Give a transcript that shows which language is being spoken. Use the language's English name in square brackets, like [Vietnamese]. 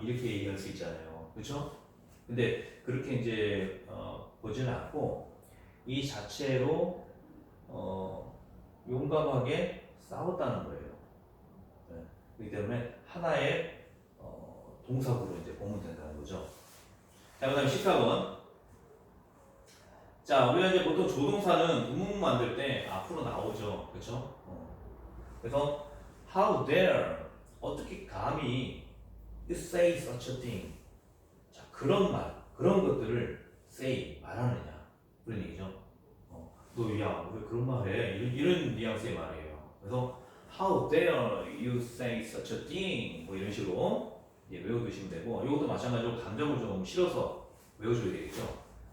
[Korean] 이렇게 얘기할 수 있잖아요. 그렇죠? 근데 그렇게 이제 보지는 않고 이 자체로 용감하게 싸웠다는 거예요. 네. 그렇기 때문에 하나의 동사구로 이제 보면 된다는 거죠. 자, 그다음 14번. 자, 우리가 이제 보통 조동사는 의문문 만들 때 앞으로 나오죠. 그렇죠? 그래서 [English] how dare [Korean] 어떻게 감히 [English] you say such a thing. [Korean] 자, 그런 말, 그런 것들을 say 말하느냐 그런 얘기죠. 너 야, 왜 그런 말 해? 이런 뉘앙스의 말이에요. 그래서 [English] how dare you say such a thing [Korean] 뭐 이런 식으로 외워두시면 되고, 이것도 마찬가지로 감정을 좀 실어서 외워줘야 되겠죠.